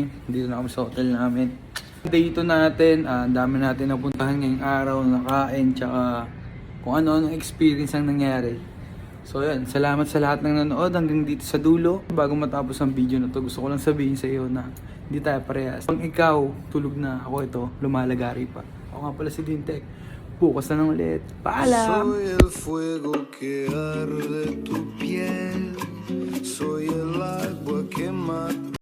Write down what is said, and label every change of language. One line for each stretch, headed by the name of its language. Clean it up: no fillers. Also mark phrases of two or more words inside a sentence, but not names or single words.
Filipino: Dito na kami sa hotel namin. Dito natin, ang dami natin napuntahan ngayong araw, nakain, tsaka kung ano-ano experience ang nangyari. So yan, salamat sa lahat ng nanood hanggang dito sa dulo. Bago matapos ang video na to, gusto ko lang sabihin sa iyo na hindi tayo parehas. Kung ikaw, tulog na, ako ito, lumalagari pa. Ako nga pala si Dintek. Bukas na lang ulit. Paalam!
Spanish: Soy el fuego que arde tu piel, soy el agua que mata.